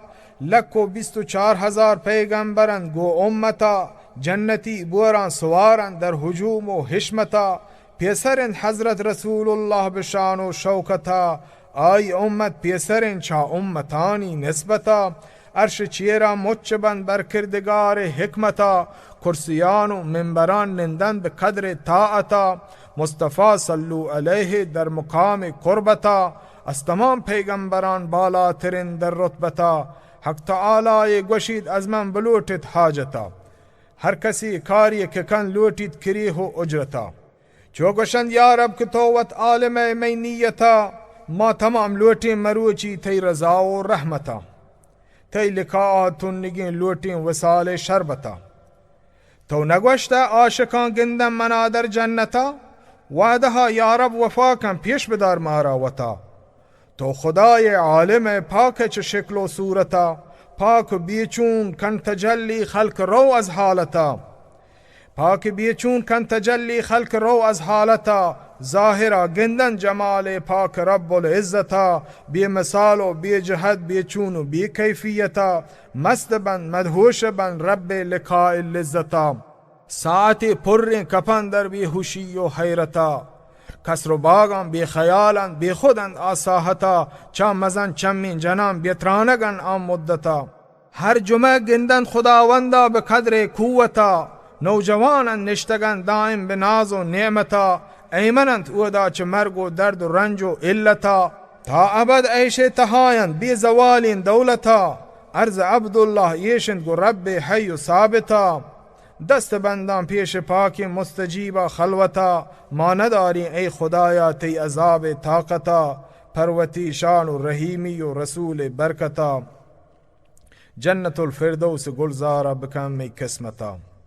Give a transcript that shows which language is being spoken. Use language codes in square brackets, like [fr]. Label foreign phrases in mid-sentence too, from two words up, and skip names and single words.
[bal] لک و 24,000 پیغمبرند گو امتا، جنتی بوران سوارند در هجوم و حشمتا. پیسرند حضرت رسول الله بشان و شوکتا، آی امت پیسرند چا امتانی نسبتا. عرش چیرا مچبند بر کردگار حکمتا، کرسیان و منبران نندن به قدر طاعتا. مصطفی [ar] صلو علیه [bal] در مقام قربتا، از تمام پیغمبران بالاترین در رتبتا. حق تعالی گوشید از من بلوٹید حاجتا، هر کسی کاری که کن لوٹید کریه و اجرتا. چو گوشند یا رب که توت عالم می نیتا، ما تمام لوٹیم مروچی تی رضا و رحمتا. تی لقاءاتون نگین لوٹیم وصال شربتا. تو نگوشتا عاشقان گندم منا در جنتا، وعدها یا رب وفا کن پیش بدار مارا وتا. تو خدای عالم پاک چه شکل و صورتا، پاک بیچون کن تجلی خلق رو از حالتا. پاک بیچون کن تجلی خلق رو از حالتا، ظاهرا گندن جمال پاک رب العزتا. بی مثال و بی جهت بیچون و بی کیفیتا، مست بند مدهوش بند رب لقاء لذتا. ساعت پر کپن در بیهوشی و حیرتا، کسر و باغان بی خیالان بی خودند آساحتا. چا مزن چمین جنان بیترانگن آم مدتا، هر جمعه گندن خداوندا به قدر قوتا. نوجوانان نشتگن دائم به ناز و نعمتا، ایمنند اودا چه مرگ و درد و رنج و علتا. تا ابد عیش تهایند بی زوالین دولتا، عرض عبدالله یشند گو رب حی و ثابتا. دست بندان پیش پاک مستجیبا خلوتا، ما نداری ای خدایا تی عذاب طاقتا. پروتی شان و رحیمی و رسول برکتا، جنت الفردوس گلزارا بکن می قسمتا.